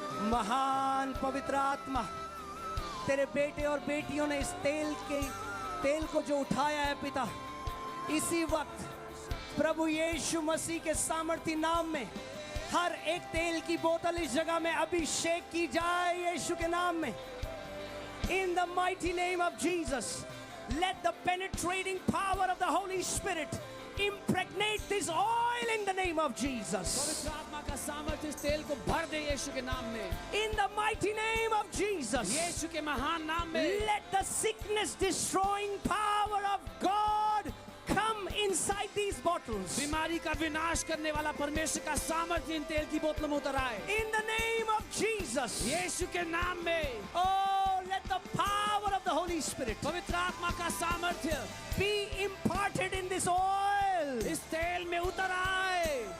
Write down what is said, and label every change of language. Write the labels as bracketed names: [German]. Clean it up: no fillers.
[Hindi] महान पवित्र आत्मा, तेरे बेटे और बेटियों ने इस तेल को जो उठाया है पिता, इसी वक्त प्रभु यीशु मसीह के सामर्थी नाम में हर एक तेल की बोतल इस जगह में अभिषेक की जाए यीशु के नाम में। [English] In the mighty name of Jesus, let the penetrating power of the Holy Spirit impregnate this oil in the name of Jesus. [Hindi] पवित्र आत्मा का सामर्थ्य इस तेल को भर दे यीशु के नाम में। [English] In the mighty name of Jesus, [Hindi] यीशु के महान नाम में। [English] let the sickness destroying power of God come inside these bottles. [Hindi] बीमारी का विनाश करने वाला परमेश्वर का सामर्थ्य इन तेल की बोतलों में उतर आए। [English] In the name of Jesus, [Hindi] यीशु के नाम में। [English] oh, let the power of the Holy Spirit [Hindi] पवित्र आत्मा का सामर्थ्य [English] be imparted in this oil. [Hindi] इस तेल में उतर आए